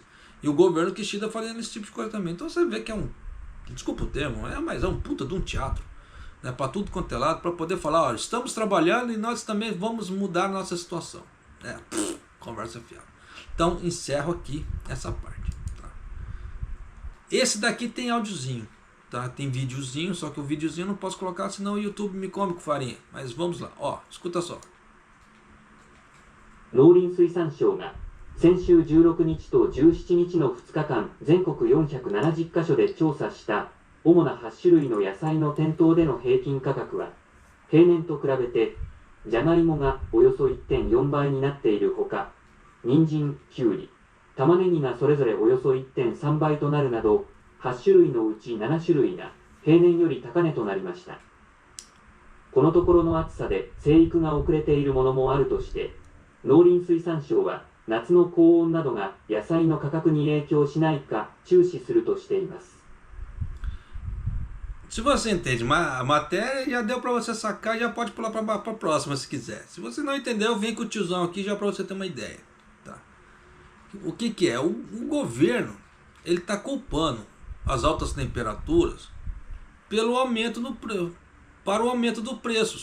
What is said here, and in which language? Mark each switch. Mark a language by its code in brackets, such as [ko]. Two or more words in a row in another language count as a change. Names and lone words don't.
[pt] E o governo Kishida fazendo esse tipo de coisa também. Então você vê que é um, desculpa o termo, mas é um puta de um teatro, né, para tudo quanto é lado, para poder falar, ó, estamos trabalhando e nós também vamos mudar a nossa situação. Conversa fiada. Então encerro aqui essa parte. Tá? Esse daqui tem áudiozinho, tá? Tem videozinho, só que o videozinho eu não posso colocar, senão o YouTube me come com farinha. Mas vamos lá, ó, escuta só. [ja] 農林水産省が先週16日と17日の2日間、全国470カ所で調査した主な8種類の野菜の店頭での平均価格は、平年と比べてじゃがいもがおよそ 1.4 倍になっているほか、人参、きゅうり、玉ねぎがそれぞれおよそ 1.3 倍となるなど、8種類のうち7種類が平年より高値となりました。このところの暑さで生育が遅れているものもあるとして、農林水産省は夏の高温などが野菜の価格に影響しないか注視するとしています。 [pt] Se você entende a matéria, já deu para você sacar, já pode pular para a próxima se quiser. Se você não entendeu, vem com o tiozão aqui já para você ter uma ideia. Tá? O que é? O governo, ele está culpando as altas temperaturas pelo aumento para o aumento do preço.